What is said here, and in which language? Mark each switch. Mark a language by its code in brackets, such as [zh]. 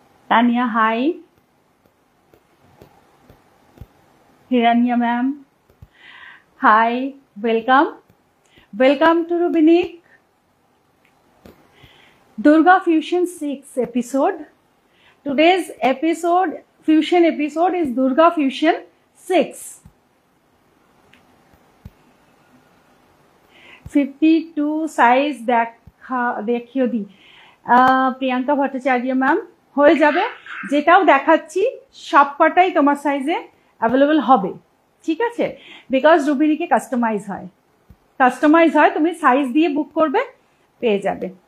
[en] Tania hi, Hiranya ma'am hi, welcome welcome to Rubinik Durga Fusion 6 episode. Today's fusion episode is Durga Fusion 6. [bn] 52 size দেখিও দি Priyanka Bhattacharya ma'am হয়ে যাবে। যেটাও দেখাচ্ছি সবকটাই তোমার সাইজে অ্যাভেলেবল হবে, ঠিক আছে? বিকজ রুবিনিকে কাস্টমাইজ হয়, তুমি সাইজ দিয়ে বুক করবে, পেয়ে যাবে।